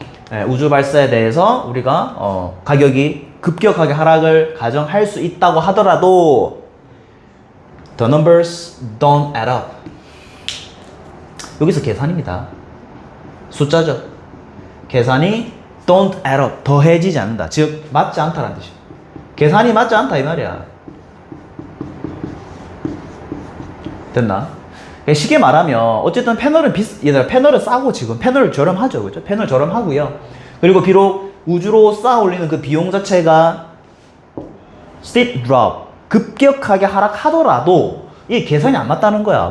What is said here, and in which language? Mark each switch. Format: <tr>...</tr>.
<ko>네, 우주 발사에 대해서 우리가 가격이 급격하게 하락을 가정할 수 있다고 하더라도</ko> <en>the numbers don't add up.</en> <ko>여기서 계산입니다. 숫자죠. 계산이</ko> <en>don't add up.</en> <ko>더해지지 않는다. 즉 맞지 않다라는 뜻이에요. 계산이 맞지 않다 이 말이야. 됐나? 쉽게 말하면 어쨌든 패널은 얘들아 패널은 싸고 지금 패널 저렴하죠, 그죠? 패널 저렴하고요. 그리고 비록 우주로 쌓아 올리는 그 비용 자체가</ko> <en>steep drop</en> <ko>급격하게 하락하더라도 이게 계산이 안 맞다는 거야.</ko>